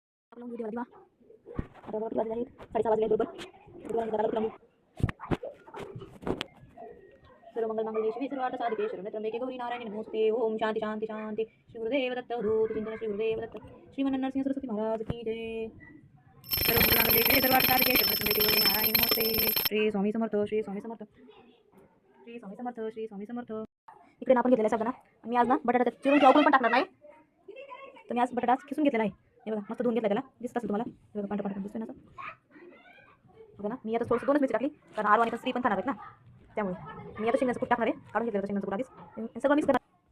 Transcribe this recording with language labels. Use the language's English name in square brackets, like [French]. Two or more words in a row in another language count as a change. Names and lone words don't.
[Marathi] आपला व्हिडिओ दिवा आता बघा वाजले आहेत 6:30 वाजले बरोबर [Sanskrit] सर्व मंगल मंगल शिवे सर्वार्थ साधिके शरण्ये त्र्यंबके गौरी नारायणी नमोस्तुते ओम शांति शांति शांति श्री गुरुदेव दत्त अवधूत चिंतन श्री गुरुदेव [Marathi] दत्त श्रीमन नरसिंह सरस्वती महाराज की जय [Sanskrit] सर्व मंगल मंगल शिवे सर्वार्थ साधिके शरण्ये त्र्यंबके गौरी नारायणी नमोस्तुते [Marathi] श्री स्वामी समर्थ श्री स्वामी समर्थ श्री स्वामी समर्थ श्री स्वामी समर्थ इकडे आपण घेतलेला साबणा मी आज ना बटाटा चिरून किंवा पण टाकणार नाही तर मी आज बटाटा खिसून घेतलेला आहे हे बघा मस्त धुवून घेतला त्याला दिसत असेल तुम्हाला हे बघा पांढरा पांढरा दिसतोय ना बघा ना मी आता थोडंसं 2च मिरची टाकली कारण आरू आणि श्री पण खाणार आहेत ना त्यामुळे मी आता शेंगदाण्याचं कूट टाकणार आहे काढून घेतलं शेंगदाण्याचं कूट आधीच सगळं मिक्स करणार